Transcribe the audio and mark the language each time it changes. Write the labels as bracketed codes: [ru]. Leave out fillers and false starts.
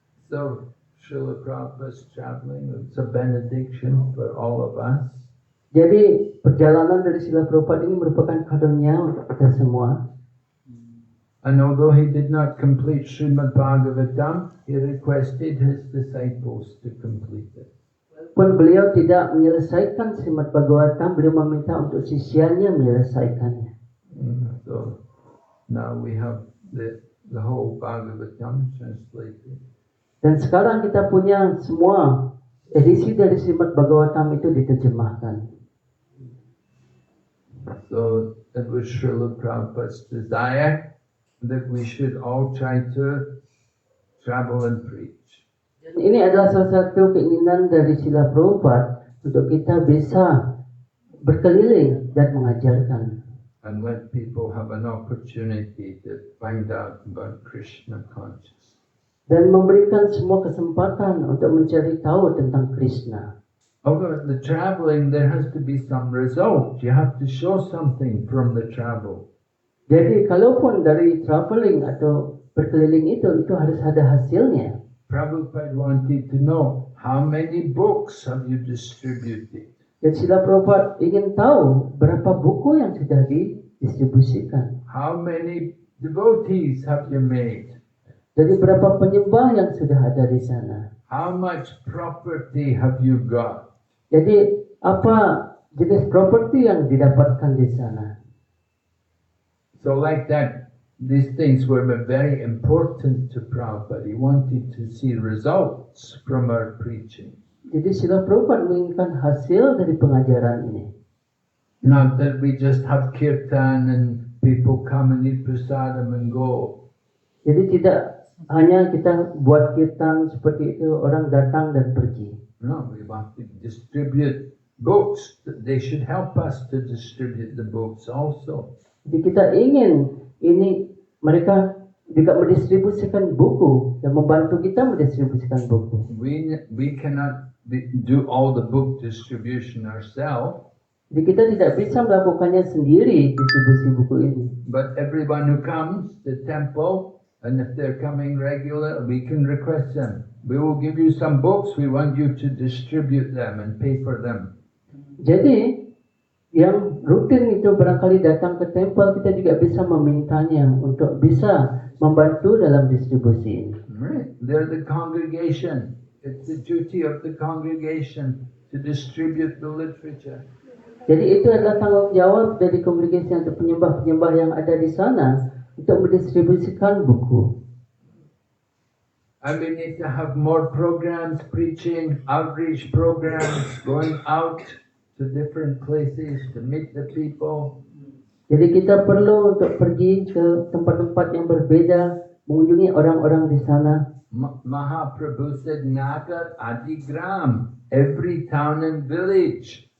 [en] So Srila Prabhupada's traveling, it's a benediction for all of us. [id] Jadi perjalanan dari Srila Prabhupada ini merupakan karunia untuk kita semua. [en] And although he did not complete Srimad Bhagavatam, he requested his disciples to complete it. [id] Walaupun beliau tidak menyelesaikan Srimad Bhagavatam, beliau meminta untuk sisanya menyelesaikannya. [en] So now we have the whole Bhagavatam translated. [id] Dan sekarang kita punya semua edisi dari Srimad Bhagavatam itu diterjemahkan. [en] So it was Srila Prabhupada's desire that we should all try to travel and preach. [id] Dan ini adalah salah satu keinginan dari Srila Prabhupada untuk kita bisa berkeliling dan mengajarkan. [en] And let people have an opportunity to find out about Krishna consciousness. [id] Dan memberikan semua kesempatan untuk mencari tahu tentang Krishna. [en] Over the traveling, there has to be some result. You have to show something from the travel. [id] Jadi kalaupun dari traveling atau berkeliling itu harus ada hasilnya. [en] Prabhupada wanted to know how many books have you distributed. [id] Dan Srila Prabhupada ingin tahu berapa buku yang sudah didistribusikan. [en] How many devotees have you made? [id] Jadi berapa penyembah yang sudah ada di sana. [en] How much property have you got? [id] Jadi apa jenis properti yang didapatkan di sana. [en] So like that, these things were very important to Prabhupada. He wanted to see results from our preaching. [id] Jadi Srila Prabhupada menginginkan hasil dari pengajaran ini. [en] Not that we just have kirtan and people come and eat prasadam and go. [id] Jadi tidak hanya kita buat kirtan seperti itu, orang datang dan pergi. [en] No, we want to distribute books. They should help us to distribute the books also. [id] Jadi kita ingin ini mereka juga mendistribusikan buku dan membantu kita mendistribusikan buku. [en] We cannot do all the book distribution ourselves. [id] Jadi kita tidak bisa melakukannya sendiri distribusi buku ini. [en] But everyone who comes to the temple, and if they're coming regular, we can request them. We will give you some books. We want you to distribute them and pay for them. [id] Jadi yang rutin itu barangkali datang ke temple, kita juga bisa memintanya untuk bisa membantu dalam distribusi ini. [en] Right. They're the congregation. It's the duty of the congregation to distribute the literature. [id] Jadi itu adalah tanggung jawab dari kongregasi atau penyembah-penyembah yang ada di sana untuk mendistribusikan buku. [en] And we need to have more programs, preaching, outreach programs, going out to different places to meet the people. [id] Jadi kita perlu untuk pergi ke tempat-tempat yang berbeda, mengunjungi orang-orang di sana. [en] Mahaprabhu said, Nagar Adigram, every town and village.